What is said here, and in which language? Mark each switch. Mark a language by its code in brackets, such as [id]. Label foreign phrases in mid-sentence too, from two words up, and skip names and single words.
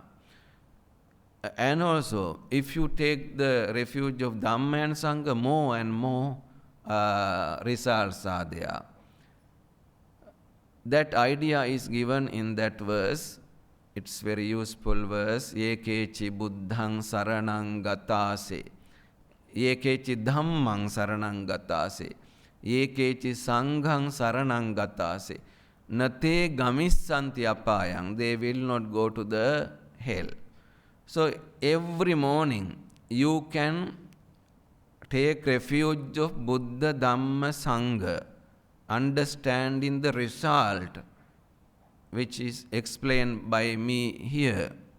[en] And also, if you take the refuge of Dhamma and Sangha, more and more results are there. That idea is given in that verse. It's very useful verse. [pi] Yekechi buddhang saranang gatase. Yekechi dhammang saranang gatase. Yekechi sanghang saranang gatase. Nate gamissanti apayang. [en] They will not go to the hell. So every morning you can take refuge of Buddha, Dhamma, Sangha, understanding the result which is explained by me here.